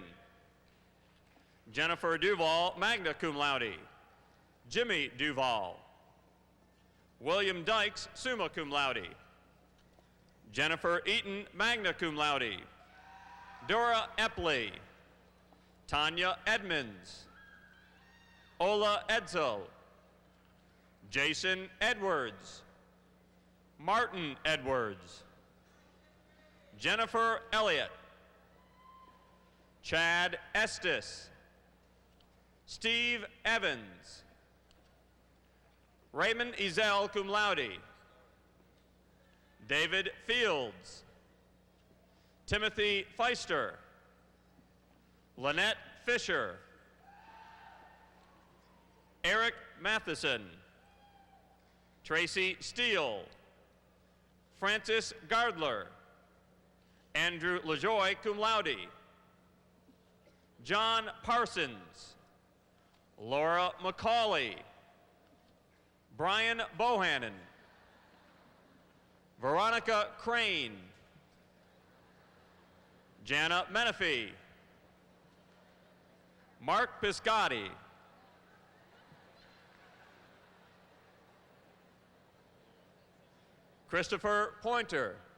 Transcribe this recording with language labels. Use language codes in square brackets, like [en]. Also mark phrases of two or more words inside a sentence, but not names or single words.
[en] Jennifer Duval, [la] magna cum laude. [en] Jimmy Duval. William Dykes, [la] summa cum laude. [en] Jennifer Eaton, [la] magna cum laude. [en] Dora Epley. Tanya Edmonds. Ola Edsel. Jason Edwards. Martin Edwards. Jennifer Elliott. Chad Estes. Steve Evans. Raymond Ezel, [la] cum laude. [en] David Fields. Timothy Feister. Lynette Fisher. Eric Matheson. Tracy Steele. Francis Gardler. Andrew LaJoy, [la] cum laude. [en] John Parsons. Laura McCauley. Brian Bohannon. Veronica Crane. Jana Menifee. Mark Piscotti. Christopher Pointer.